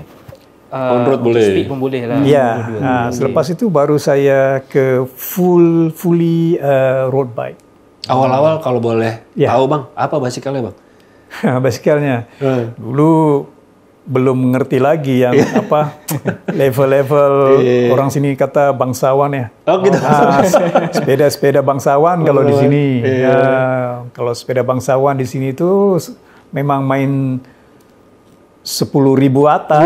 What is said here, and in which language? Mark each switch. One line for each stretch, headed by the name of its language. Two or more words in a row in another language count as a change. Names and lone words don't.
Malay: On-road boleh. Speed pun boleh lah. Ya. Selepas itu baru saya ke
English: fully road bike.
Malay: Awal-awal kalau boleh tahu bang, apa basikalnya bang? Basikalnya dulu belum mengerti lagi yang level-level orang sini kata bangsawan ya. Gitu. Sepeda bangsawan kalau di sini. Kalau sepeda bangsawan di sini itu memang main 10.000 atas.